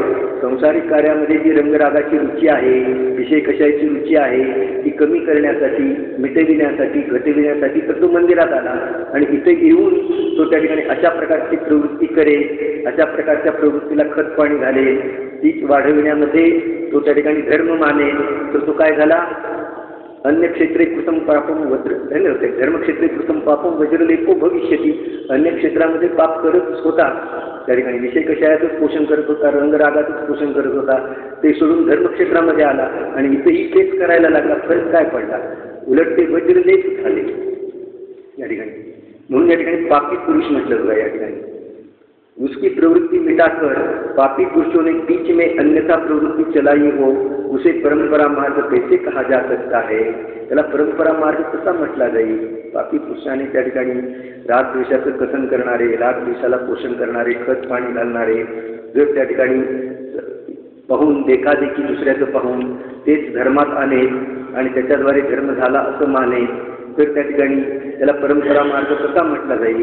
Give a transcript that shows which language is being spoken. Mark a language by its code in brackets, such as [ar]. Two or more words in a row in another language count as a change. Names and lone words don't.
[mr] संसारिक कार्यामध्ये जी रंगरागाची रुची आहे, विषय कशाची रुची आहे, ती कमी करण्यासाठी, मिटविण्यासाठी, घटविण्यासाठी तर तो मंदिरात आला. आणि इथे येऊन तो त्या ठिकाणी अशा प्रकारची प्रवृत्ती करेल, अशा प्रकारच्या प्रवृत्तीला खत पाणी घालेल, तीच वाढविण्यामध्ये तो त्या ठिकाणी धर्म मानेल. तर तो काय झाला? [sa] अन्य क्षेत्रे कृतम पापम वज्र धर्मक्षेत्रे कृतम पापम वज्रलेपो भविष्यती. [mr] अन्य क्षेत्रामध्ये पाप करत होता, त्या ठिकाणी विषय कषायाचंच पोषण करत होता, रंगरागाचंच पोषण करत होता, ते सोडून धर्मक्षेत्रामध्ये आला आणि इथेही तेच करायला लागला. फरक काय पडला? उलट ते वज्रलेप झाले या ठिकाणी. म्हणून या ठिकाणी पापी पुरुष म्हटलं बघा या ठिकाणी. [hi] उसकी प्रवृत्ति मिटाकर पापी पुरुषों ने बीच में अन्यथा प्रवृत्ति चलाई हो, उसे परंपरा मार्ग कैसे कहा जा सकता है? [mr] त्याला परंपरा मार्ग कसा म्हटला जाईल? पापी पुरुषाने त्या ठिकाणी रागद्वेषाचं कथन करणारे, रागद्वेषाला पोषण करणारे, खत पाणी घालणारे, जर त्या ठिकाणी पाहून देखादेखी दुसऱ्याचं पाहून तेच धर्मात आले आणि त्याच्याद्वारे धर्म झाला असं माने, तर त्या ठिकाणी त्याला परंपरा मार्ग कसा म्हटला जाईल?